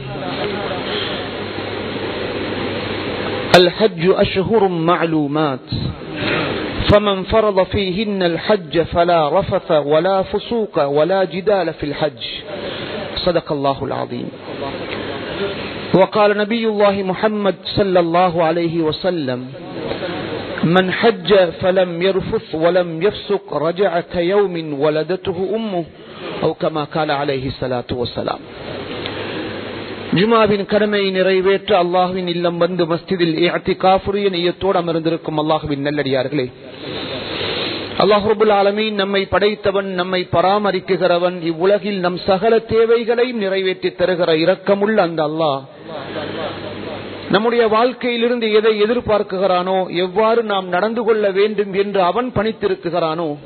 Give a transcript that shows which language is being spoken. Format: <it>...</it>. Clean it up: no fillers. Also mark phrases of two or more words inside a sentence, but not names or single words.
<ar>الحج أشهر معلومات فمن فرض فيهن الحج فلا رفث ولا فسوق ولا جدال في الحج صدق الله العظيم وقال نبي الله محمد صلى الله عليه وسلم من حج فلم يرفث ولم يفسق رجع كيوم ولدته أمه أو كما قال عليه الصلاة والسلام.</ar> <ta>ஜுமாவின் கடமையை நிறைவேற்ற அல்லாஹ்வின் இல்லம் வந்து மஸ்ஜிதில் இஅ்திகாஃபுரிய நியத்தோடு அமர்ந்திருக்கும் அல்லாஹ்வின் நல்லடியார்களே,</ta> <ar>الله رب العالمين</ar> <ta>நம்மை படைத்தவன், நம்மை பராமரிக்குகிறவன், இவ்வுலகில் நம் சகல தேவைகளையும் நிறைவேற்றி தருகிற இரக்கமுள்ள அந்த அல்லாஹ் நம்முடைய வாழ்க்கையிலிருந்து எதை எதிர்பார்க்குகிறானோ, எவ்வாறு நாம் நடந்து கொள்ள வேண்டும் என்று அவன் பணித்திருக்கிறானோ,</ta>